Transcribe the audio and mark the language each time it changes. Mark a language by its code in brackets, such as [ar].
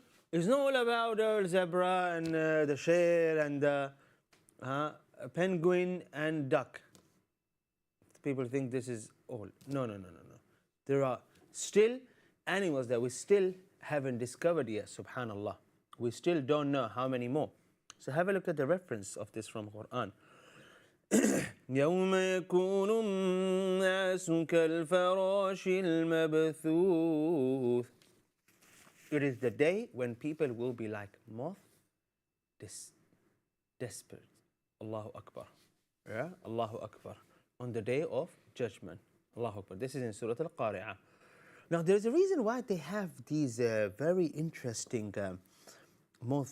[en] It's not all about the zebra and the share and the penguin and duck. People think this is all. No. There are still animals that we still haven't discovered yet, subhanallah. We still don't know how many more. So have a look at the reference of this from Quran. [ar] يوم يكون الناس كالفراش المبثوث. [en] It is the day when people will be like moth, desperate. Allahu Akbar. Yeah? Allahu Akbar. On the day of judgment. Allahu Akbar. This is in Surah Al-Qari'ah. Now, there's a reason why they have these very interesting moths.